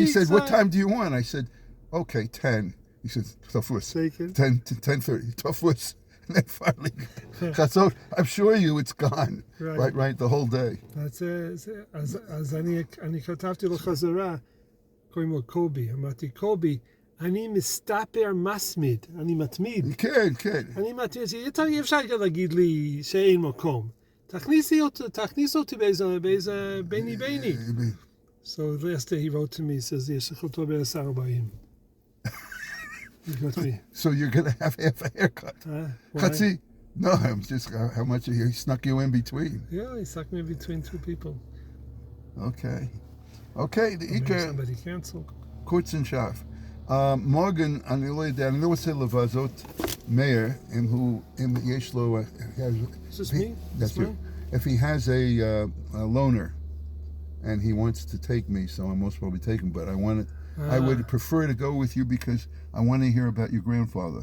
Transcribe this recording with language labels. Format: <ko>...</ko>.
<en>he said, what time do you want? I said, okay, 10. He said, tafus. Take it. 10 to 10:30. Tafus. And then finally, Chatzot, I'm sure you, it's gone. Right, the whole day.</en> <he>אז אני כתבתי לו חזרה, קוראים לו קובי. אמרתי, קובי, אני מסתפר מסמיד, אני מתמיד. כן. אני מתמיד, אי אפשר להגיד לי שאין מקום. תכניס אותי באיזה ביני.</he> <en>So yesterday he wrote to me, he says,</en> <he>יש לך אותו ב-10:40.</he> <en>So you're going to have half a haircut. Chatzi? No, I'm just, how much he snuck you in between. Yeah, he snuck me in between two people. Okay, somebody canceled.</en> <yi>kurz und scharf.</yi> <he>Morgen, אני לא רוצה לבזות מאיר, אם יש לו...</he> <en>Is this me? That's you. If he has a loaner, and he wants to take me, so I'm most probably taking, but I would prefer to go with you because I want to hear about your grandfather.</en>